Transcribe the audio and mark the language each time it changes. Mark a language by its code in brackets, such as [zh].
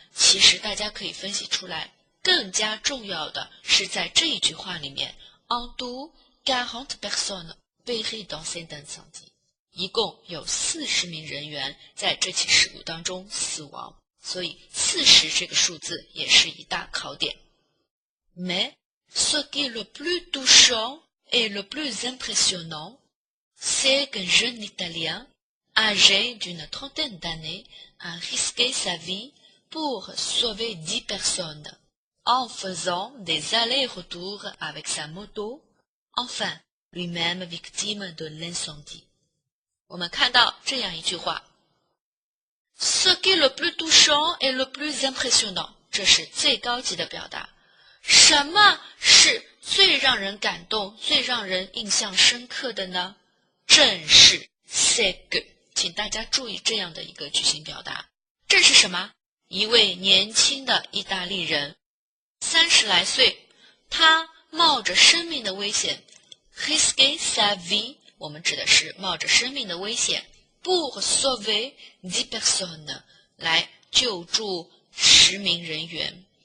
[zh] 其实大家可以分析出来，更加重要的是在这一句话里面 [fr] En tout, 40 personnes périrent dans cet incendie， [zh] 一共有40名人员在这起事故当中死亡，所以40这个数字也是一大考点。 [fr] Mais ce qui est le plus touchant et le plus impressionnant, c'est qu'un jeune Italien, âgé d'une trentaine d'années, a risqué sa vie pour sauver 10 personnes, en faisant des allers-retours avec sa moto, enfin, lui-même victime de l'incendie. [zh] 我们看到这样一句话 [fr] Ce qui est le plus touchant et le plus impressionnant， [zh] 这是最高级的表达。什么是最让人感动、最让人印象深刻的呢？正是 [fr] c'est que， [zh] 请大家注意这样的一个句型表达。这是什么？一位年轻的意大利人，30来岁，他冒着生命的危险 [fr] risquer sa vie， [zh] 我们指的是冒着生命的危险 [fr] pour sauver 10 personnes， [zh] 来救助10名人员